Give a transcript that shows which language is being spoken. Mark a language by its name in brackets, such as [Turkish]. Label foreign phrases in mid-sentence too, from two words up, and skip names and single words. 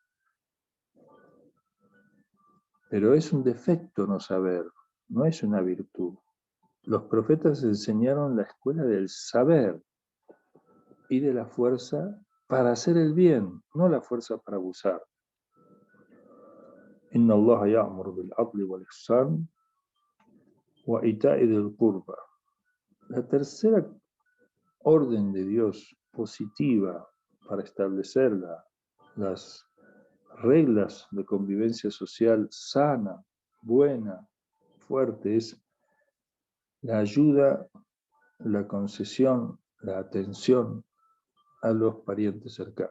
[Spanish] Pero es un defecto no saber, no es una virtud. Los profetas enseñaron la escuela del saber y de la fuerza para hacer el bien, no la fuerza para abusar. [Arabic] إن الله يأمر بالعدل والإحسان وإيتاء ذي القربى. [Spanish] La tercera orden de Dios positiva para establecer las reglas de convivencia social sana, buena, fuerte, es la ayuda, la concesión, la atención a los parientes cercanos.